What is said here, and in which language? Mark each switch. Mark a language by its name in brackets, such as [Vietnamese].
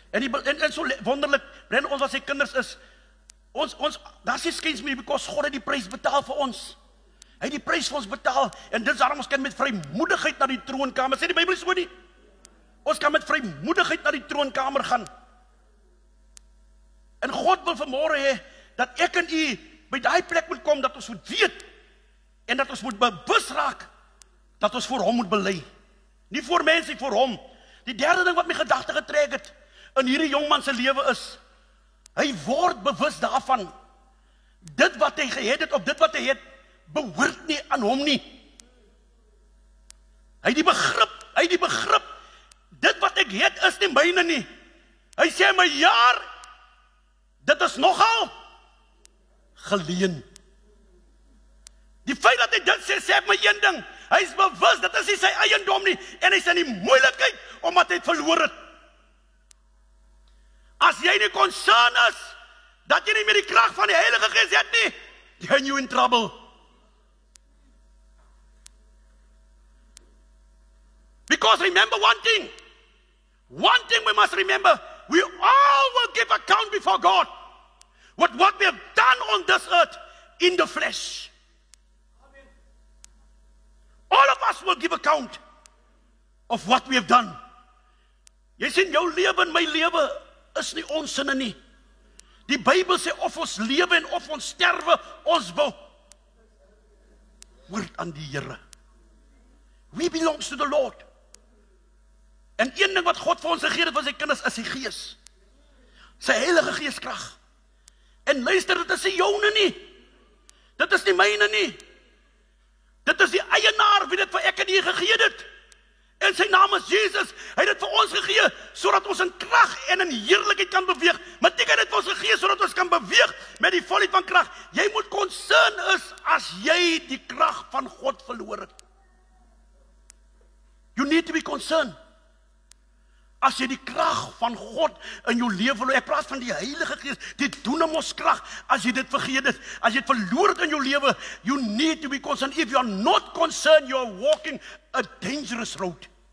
[Afrikaans] En so wonderlik, Brendan, ons wat sy kinders is, [English] that's excuse me, [Afrikaans] because God het die prys betaal vir ons. Hy het die prys vir ons betaal, en dit is daarom ons kan met vrymoedigheid na die troonkamer, sê die Bybel so nie, ons kan met vrymoedigheid na die troonkamer gaan. En God wil vanmôre hê, dat ek en u by daai plek moet kom, dat ons moet weet, en dat ons moet bewus raak, dat ons voor hom moet bely. Nie voor mense, nie voor hom. Die derde ding wat my gedagte getrek het, in hierdie jongman se lewe is, hy word bewus daarvan, dit wat hy gehet het, of dit wat hy het, behoort nie aan hom nie. Hy het die begrip, dit wat ek het is nie myne nie. Hy sê my jaar, dit is nogal geleen. Die feit dat hy dit sê my een ding, hy is bewus, dit is nie sy eiendom nie, en hy is in die moeilikheid, omdat hy het verloor het. As jy nie concern is, dat jy nie meer die krag van die Heilige Gees het nie, [English] then you in trouble. Because remember one thing we must remember, we all will give account before God, with what we have done on this earth, in the flesh. Amen. All of us will give account of what we have done. [Afrikaans] Jy sien, jou lewe en my lewe is nie ons sinne nie. Die Bybel sê, of ons lewe en of ons sterwe, ons behoort aan die Here. [English] We belongs to the Lord. [Afrikaans] En een ding wat God vir ons gegee het van sy kinders, is sy Gees. Sy Heilige Gees krag. En luister, dit is nie joune nie. Dit is nie myne nie. Dit is die eienaar wie dit vir ek en u gegee het. En sy naam is Jesus. Hy het dit vir ons gegee, sodat ons in krag en in heerlikheid kan beweeg. Maar dit het dit vir ons gegee, sodat ons kan beweeg met die volheid van krag. Jy moet concern is, as jy die krag van God verloor het. [English] You need to be concerned. [Afrikaans] As jy die krag van God in jou lewe, ek praat van die Heilige Gees, die dunamis krag, as jy dit vergeet het, as jy dit verloor het in jou lewe, [English] you need to be concerned. If you are not concerned, you are walking a dangerous road.